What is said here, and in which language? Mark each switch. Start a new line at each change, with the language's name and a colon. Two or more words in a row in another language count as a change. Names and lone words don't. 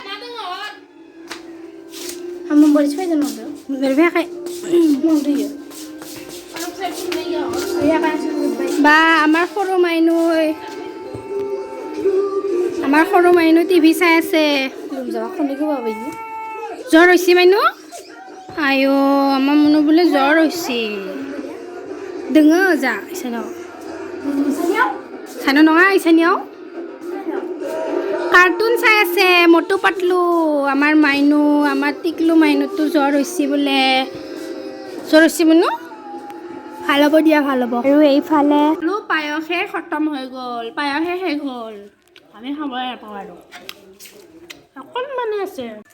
Assamese: বা আমাৰ সৰু মাইনু টিভি চাই আছে। জ্বৰ হৈছে মাইনু? আইঅ, আমাৰ মুনু বোলে জ্বৰ হৈছে।
Bodo: दोङो जा इसानाव सानाव नङा इसानियाव
Assamese: কাৰ্টুন চাই আছে মটু পাতলু আমাৰ মাইনু আমাৰ টিকলু মাইনুটো জ্বৰ হৈছে বোলে জ্বৰ হৈছে মুনু ভাল হ'ব দিয়া ভাল হ'ব আৰু এইফালে পায়সে খতম হৈ গ'ল পায়সে শেষ হ'ল আমি খাবই নাপাওঁ আৰু অকণমানে আছে